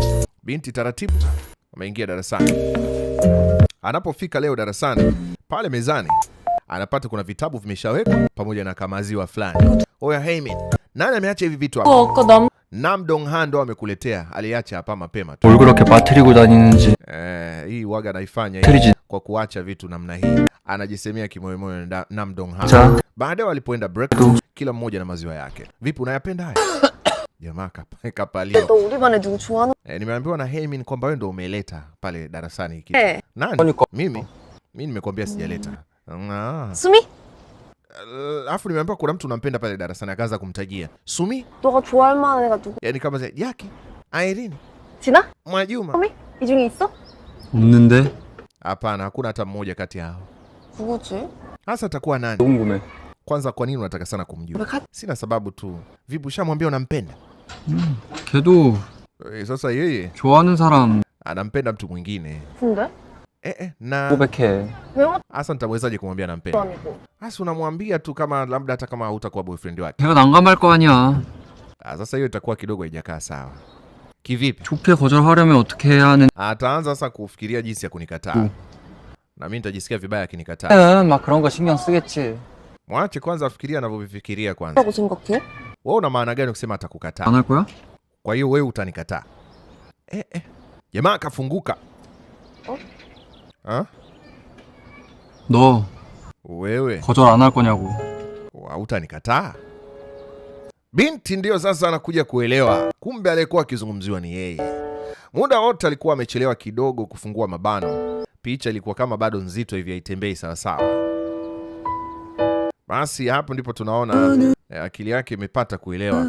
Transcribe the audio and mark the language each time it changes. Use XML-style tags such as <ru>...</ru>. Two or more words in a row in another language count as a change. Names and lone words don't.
<sw>Binti taratibu ameingia darasani. Anapofika leo darasani, pale mezani anapata kuna vitabu vimeshawekwa pamoja na kamaziwa fulani. Oya Heimin, nani ameacha hivi vitu hapa? Namdongha ndo amekuletea, aliacha hapa mapema tu.</sw> <ko>뭘 그렇게 빠뜨리고 다니는지.</ko> <sw>Hii waga naifanya hii kwa kuacha vitu namna hii. Anajisemea kimoyomoyo Namdongha. Baadaye walipoenda break, kila mmoja na maziwa yake. Vipi, unayapenda haya? Jamaa kapalia.</sw> <ko>너 우리 반에 누구 좋아하는?</ko> <sw>Nimeambiwa na Heimin kwamba wewe ndo umeleta pale darasani hiki. Nani? Mimi nimekwambia sijaleta.</sw> <ko>수미?</ko> <sw>Alafu nimeambiwa kuna mtu unampenda pale darasani, akaanza kumtajia. Sumi?</sw> <ko>너가 좋아할 만한 애가 누구?</ko> <sw>Yaani kama Jackie, Irene,</sw> <ko>진아?</ko> <sw>Mwajuma.</sw> <ko>수미? 이 중에 있어? 없는데.</ko> <sw>Hapana, hakuna hata mmoja kati yao.</sw> <ko>누구지?</ko> <sw>Hasa atakuwa nani?</sw> <ko>궁금해.</ko> <sw>Kwanza kwa nini unataka sana kumjua? Sina sababu tu. Vipi ushamwambia unampenda?</sw> <ko>걔도</ko> <sw>Sasa yeye</sw> <ko>좋아하는 사람</ko> <sw>anampenda mtu mwingine.</sw> <ko>근데?</ko> <sw>Na</sw> <ko>고백해. 왜</ko> <sw>hasa nitawezaje kumwambia nampenda?</sw> <ko>아니고.</ko> <sw>Hasa unamwambia tu kama labda hata kama hutakuwa boyfriend wake.</sw> <ko>걔가 난감할 거 아니야.</ko> <sw>Sasa hiyo itakuwa kidogo haijakaa sawa. Kivipi?</sw> <ko>좋게 거절하려면 어떻게 해야 하는?</ko> <sw>Ataanza sasa kufikiria jinsi ya kunikataa. Na mimi nitajisikia vibaya akinikataa.</sw> <ko>막 그런 거 신경 쓰겠지.</ko> <sw>Mwache kwanza afikiria anavyofikiria kwanza.</sw> <ko>뭐라고 생각해?</ko> <sw>Wewe una maana gani ukisema atakukataa?</sw> <ko>안 할 거야?</ko> <sw>Kwa hiyo wewe utanikataa? Jamaa akafunguka.</sw> <ko>너</ko> <sw>Wewe</sw> <ko>거절 안 할 거냐고.</ko> <sw>hautanikataa? Binti ndio sasa anakuja kuelewa, kumbe aliyekuwa akizungumziwa ni yeye. Muda wote alikuwa amechelewa kidogo kufungua mabano. Picha ilikuwa kama bado nzito hivi, haitembei sawa sawa. Basi hapo ndipo tunaona akili yake imepata kuelewa.</sw>